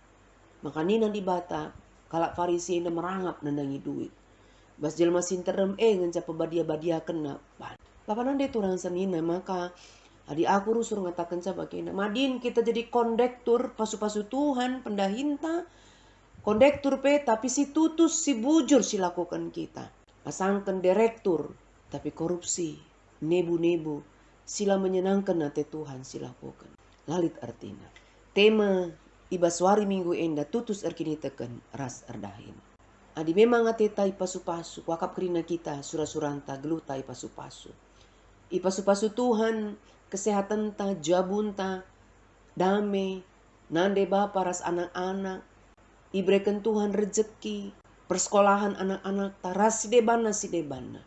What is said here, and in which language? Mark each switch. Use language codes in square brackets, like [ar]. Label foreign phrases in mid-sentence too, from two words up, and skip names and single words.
[btx] Maka nina di bata Kalak Farisi ina merangap nandangi duit. Bas jelma sinterem ngenca pebadia-badia kena. Bapak nande turang senina maka adi aku rusur ngatakan sabagina. Madin kita jadi kondektur pasu-pasu Tuhan pendahinta. Kondektur pe tapi si tutus si bujur si lakukan kita. [id] Pasangkan direktur tapi korupsi. [btx] Nebu-nebu. Sila menyenangkan nate Tuhan si lakukan. Lalit artinya. Tema ibaswari minggu enda tutus erkini teken ras erdahin. Adi memang ateta ipasu-pasu wakap kerina kita surah-suranta geluta ipasu-pasu. Ipasu-pasu Tuhan kesehatan ta jabun ta damai nande bapa ras anak-anak ibreken Tuhan rezeki persekolahan anak-anak ta ras si debana.